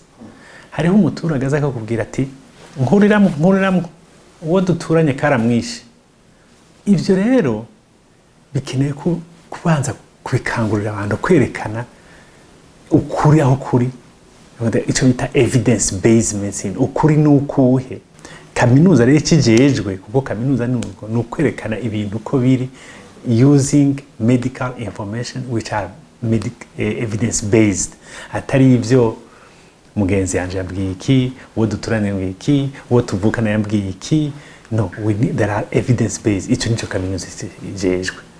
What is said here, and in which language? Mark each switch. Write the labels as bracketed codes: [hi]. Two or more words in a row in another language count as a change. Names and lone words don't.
[rn] Hariho umuturage aza akakubwira ati nkuriramwe uwo duturanye karamwishe. Ivyo rero bikeneye kubanza kubikangurira abantu kwerekana ukuri aho kuri icyo bita [en] evidence based medicine [rn] ukuri n'ukuhe. Kaminuza rero ikijejwe kuko kaminuza ni ukwerekana ibintu uko biri [en] using medical information which are evidence based [rn] atari ibyo mugenzi yanje yabwiye iki uwo duturanye yabwiye iki uwo tuvukana yabwiye iki. [en] No, there are evidence based. [rn] Icyo nicyo kaminuza ikijejwe.